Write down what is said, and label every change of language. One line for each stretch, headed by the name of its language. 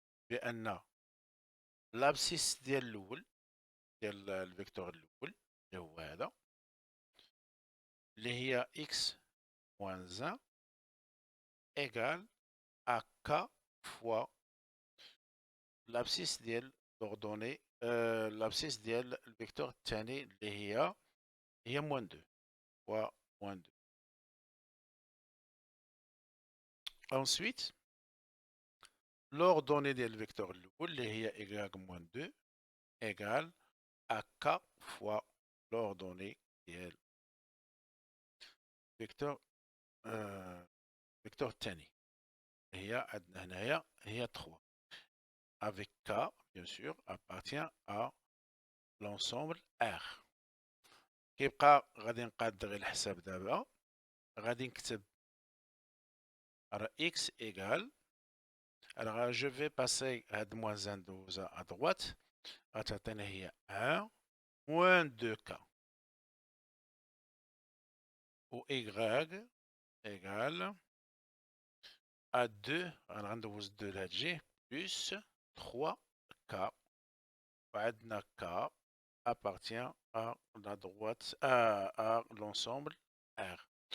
Arabic: بان لابسيس ديال الاول ديال الفيكتور الاول اللي هو هذا اللي هي
French: x moins 1 égale à k fois l'abscisse
Arabic: ديال l'ordonnée l'abscisse ديال الفيكتور الثاني اللي هي
French: moins 2 fois moins 2. Ensuite l'ordonnée
Arabic: ديال الفيكتور الاول اللي هي
French: y moins 2 égale à k fois l'ordonnée
Arabic: ديال الفيكتور الفيكتور الثاني هي عندنا هنايا هي
French: 3 avec k bien sûr appartient à l'ensemble R.
Arabic: كيبقى غادي نقاد غير الحساب دابا. غادي نكتب راه x égale.
French: Alors je vais passer هاد moins 1 دوزا à droite
Arabic: غتعطينا هي
French: 1 moins 2k و y égale à 2
Arabic: غندوز 2 لهاد الجهة
French: plus 3k وعندنا k appartient à la droite à l'ensemble R.